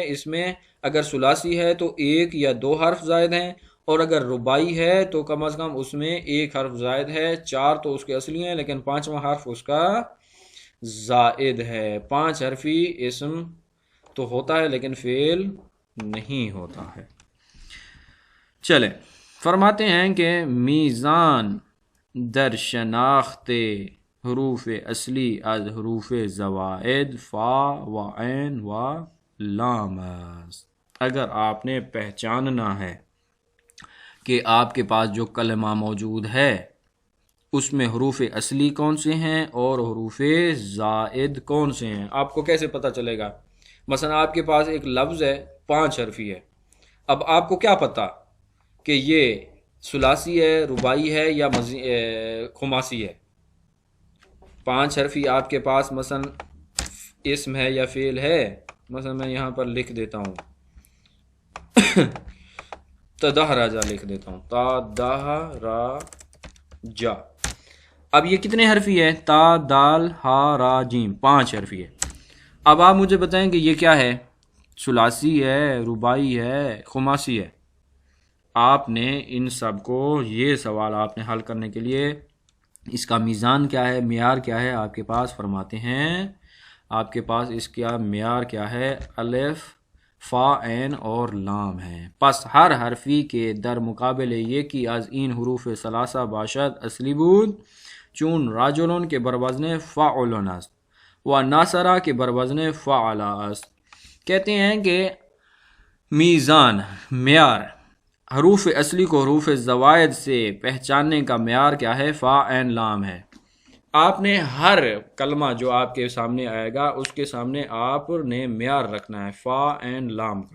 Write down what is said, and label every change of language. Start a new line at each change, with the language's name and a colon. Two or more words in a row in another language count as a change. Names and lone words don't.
Urdu: اس میں اگر ثلاثی ہے تو 1 یا 2 حرف زائد ہیں، اور اگر رباعی ہے تو کم از کم اس میں 1 حرف زائد ہے۔ 4 تو اس کے اصلی ہیں لیکن 5واں حرف اس کا زائد ہے۔ 5 حرفی اسم تو ہوتا ہے لیکن فعل نہیں ہوتا ہے۔ چلیں، فرماتے ہیں کہ
Persian: میزان در شناخت حروف اصلی از حروف زوائد فا و عین و لام است۔
Urdu: اگر آپ نے پہچاننا ہے کہ آپ کے پاس جو کلمہ موجود ہے اس میں حروف اصلی کون سے ہیں اور حروف زائد کون سے ہیں، آپ کو کیسے پتہ چلے گا؟ مثلا آپ کے پاس ایک لفظ ہے 5 حرفی ہے، اب آپ کو کیا پتہ کہ یہ ثلاثی ہے، رباعی ہے یا خماسی ہے؟ 5 حرفی آپ کے پاس مثلا اسم ہے یا فعل ہے، مثلا میں یہاں پر لکھ دیتا ہوں تدہرجا لکھ دیتا ہوں، تدہرجا۔ اب یہ کتنے حرفی ہے؟ تا دال ہا را جیم، 5 حرفی ہے۔ اب آپ مجھے بتائیں کہ یہ کیا ہے، ثلاثی ہے، رباعی ہے، خماسی ہے؟ آپ نے ان سب کو، یہ سوال آپ نے حل کرنے کے لیے اس کا میزان کیا ہے، معیار کیا ہے آپ کے پاس؟ فرماتے ہیں آپ کے پاس اس کا معیار کیا ہے؟ الف، فا، عین اور لام ہے۔
Persian: پس ہر حرفی کے در مقابل یہ کی از این حروف ثلاثہ باشد اصلی بود، چون راجلون کے بروزن فاعلون است و ناصرہ کے بروزن فعلا است۔
Urdu: کہتے ہیں کہ میزان، معیار، حروف اصلی کو حروف زوائد سے پہچاننے کا معیار کیا ہے؟ فا، عین، لام ہے۔ آپ نے ہر کلمہ جو آپ کے سامنے آئے گا اس کے سامنے آپ نے معیار رکھنا ہے فا، عین، لام کا۔